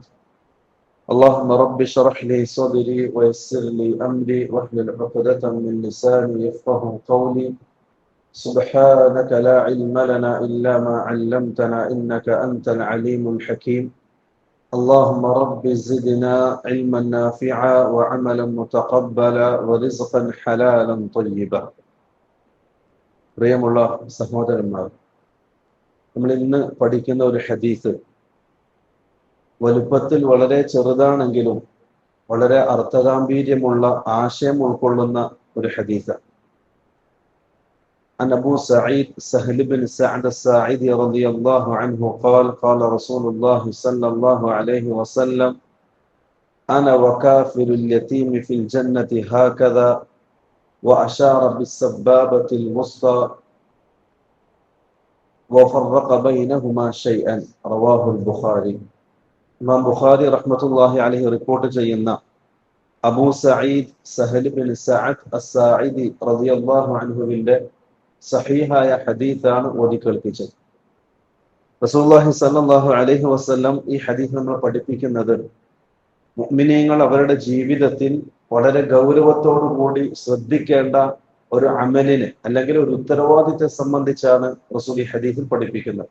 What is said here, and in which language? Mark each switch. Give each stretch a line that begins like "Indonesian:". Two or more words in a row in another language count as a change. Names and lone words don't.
Arabic: اللهم رب اشرح لي صدري ويسر لي أمري واحلل عقدة من لساني يفقه قولي. سبحانك لا علم لنا إلا ما علمتنا إنك أنت العليم الحكيم. اللهم رب زدنا علما نافعا وعملا متقبلا ورزقا حلالا طيبا.
Malayalam: പ്രിയമുള്ള സഹോദരന്മാർ, നമ്മൾ ഇന്ന് പഠിക്കുന്ന ഒരു ഹദീസ് വലുപ്പത്തിൽ വളരെ ചെറുതാണെങ്കിലും വളരെ അർത്ഥഗാംഭീര്യമുള്ള ആശയം ഉൾക്കൊള്ളുന്ന ഒരു ഹദീസാണ്.
Arabic: عن أبو سعيد سهل بن سعد الساعدي رضي الله عنه قال قال رسول الله صلى الله عليه وسلم: أنا وكافر اليتيم في الجنة هكذا، وأشار بالسبابة الوسطى وفرق بينهما شيئا. رواه البخاري.
Malayalam: ഇമാം ബുഖാരി
Arabic: رحمة الله عليه
Malayalam: റിപ്പോർട്ട് ചെയ്യുന്ന അബൂ സഈദ് സഹൽ ബിൻ സഅദ് അസ്സാഇദി
Arabic: رضي الله عنه
Malayalam: സഹീഹായ ഹദീസാണ് ഓതി കേൾപ്പിച്ചത്. റസൂലുള്ളാഹി
Arabic: صلى الله عليه وسلم
Malayalam: ഈ ഹദീസ് നമ്മൾ പഠിപ്പിക്കുന്നത് മുഅ്മിനീങ്ങൾ അവരുടെ ജീവിതത്തിൽ വളരെ ഗൗരവത്തോടുകൂടി ശ്രദ്ധിക്കേണ്ട ഒരു അമലിനെ അല്ലെങ്കിൽ ഒരു ഉത്തരവാദിത്തത്തെ സംബന്ധിച്ചാണ് റസൂൽ ഈ ഹദീസിൽ പഠിപ്പിക്കുന്നത്.